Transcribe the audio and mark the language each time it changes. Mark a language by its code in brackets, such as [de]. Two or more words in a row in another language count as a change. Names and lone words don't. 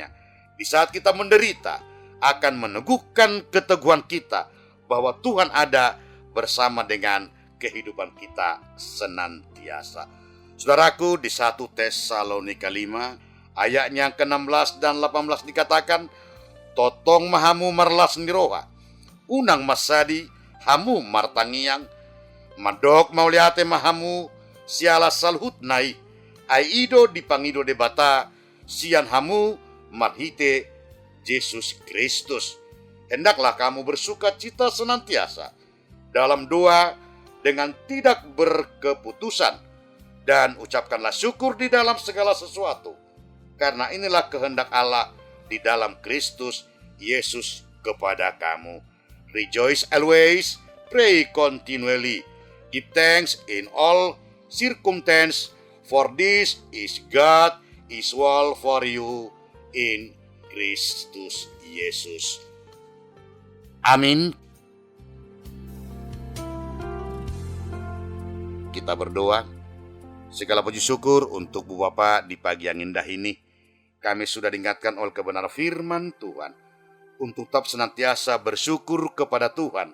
[id] Di saat kita menderita, akan meneguhkan keteguhan kita bahwa Tuhan ada bersama dengan kehidupan kita senantiasa. Saudaraku, di 1 Tesalonika 5 ayatnya ke-16 dan 18 dikatakan, [bbc] totong mahamu marlas niroha, unang masadi hamu martangiang, madok mauliate mahamu siala salhut nai, aido dipangido debata, sian hamu marhite Yesus Kristus. [id] Hendaklah kamu bersuka cita senantiasa dalam doa dengan tidak berkeputusan, dan ucapkanlah syukur di dalam segala sesuatu, karena inilah kehendak Allah di dalam Kristus Yesus kepada kamu. [en] Rejoice always, pray continually, give thanks in all circumstances, for this is God is will for you in Kristus Yesus. [id] Amin. Kita berdoa. Segala puji syukur untuk Bu Bapak di pagi yang indah ini. Kami sudah diingatkan oleh kebenaran firman Tuhan untuk tetap senantiasa bersyukur kepada Tuhan.